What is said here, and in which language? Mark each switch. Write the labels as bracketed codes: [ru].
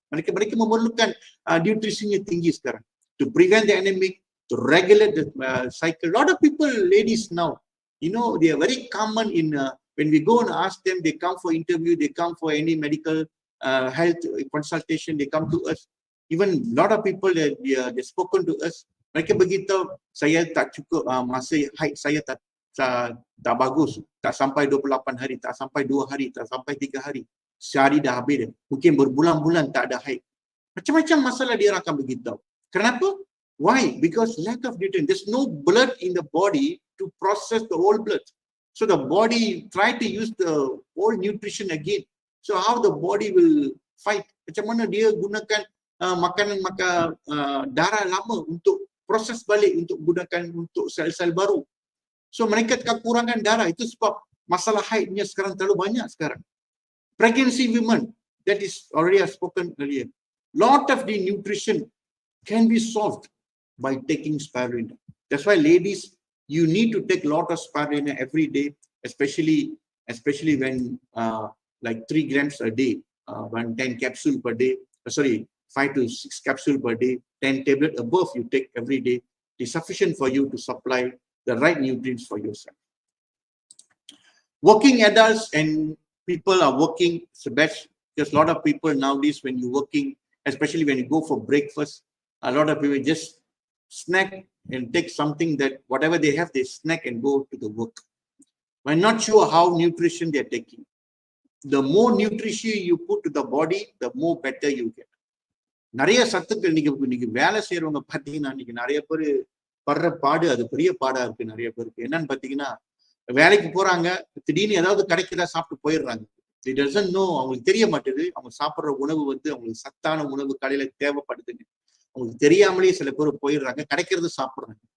[ms] Mereka memerlukan nutrisinya tinggi sekarang [en] to prevent the anemic, to regulate the cycle. A lot of people, ladies now, they are very common in when we go and ask them, they come for interview, they come for any medical health consultation, they come to us. Even a lot of people, they spoken to us. [ms] Mereka beritahu, saya tak cukup, masa haid saya tak bagus, tak sampai 28 hari, tak sampai 2 hari, tak sampai 3 hari. Sehari dah habis dah. Mungkin berbulan-bulan tak ada haid. Macam-macam masalah dia akan beritahu. Kenapa? [en] Why? Because lack of nutrient. There's no blood in the body to process the whole blood. So the body try to use the whole nutrition again. So how the body will fight? [ms] Macam mana dia gunakan makanan darah lama untuk proses balik untuk gunakan untuk sel-sel baru. [en] So [ms] mereka kekurangan darah. Itu sebab masalah haidnya sekarang terlalu banyak sekarang. [en] Pregnancy women, that is already I've spoken earlier. Lot of the nutrition can be solved by taking spirulina. That's why ladies, you need to take a lot of spirulina every day, especially when like 3 grams a day, 10 capsule per day, 5 to 6 capsule per day, 10 tablet above you take every day is sufficient for you to supply the right nutrients for yourself. Working adults and people are working the best, because a lot of people nowadays, when you're working, especially when you go for breakfast, a lot of people just snack and take something that whatever they have, they snack and go to the work. I'm not sure how nutrition they're taking. The more nutrition you put to the body, the more better you get. [ta] நிறைய சத்துக்கள் இன்னைக்கு வேலை செய்யறவங்க பாத்தீங்கன்னா இன்னைக்கு நிறைய பேர் படுற பாடு அது பெரிய பாடா இருக்கு நிறைய பேருக்கு. என்னன்னு பாத்தீங்கன்னா, வேலைக்கு போறாங்க, திடீர்னு ஏதாவது கிடைக்கிறதா சாப்பிட்டு போயிடுறாங்க. [en] It doesn't know, [ta] அவங்களுக்கு தெரிய மாட்டேது அவங்க சாப்பிடுற உணவு அவங்களுக்கு சத்தான உணவு காலையில தேவைப்படுதுன்னு அவங்களுக்கு தெரியாமலேயே சில பேர் போயிடுறாங்க, கிடைக்கிறது சாப்பிடுறாங்க.